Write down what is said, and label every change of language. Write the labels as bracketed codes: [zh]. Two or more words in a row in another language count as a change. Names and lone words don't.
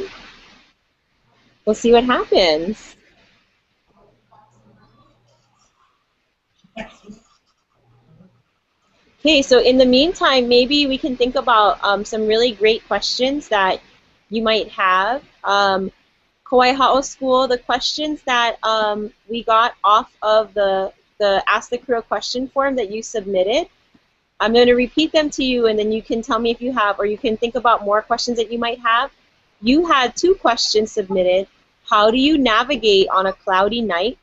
[en] We'll see what happens. Okay, so in the meantime, maybe we can think about some really great questions that you might have. Kawaiahaʻo School, the questions that we got off of the Ask the Crew a Question form that you submitted, I'm going to repeat them to you, and then you can tell me if you have, or you can think about more questions that you might have. You had 2 questions submitted. How do you navigate on a cloudy night?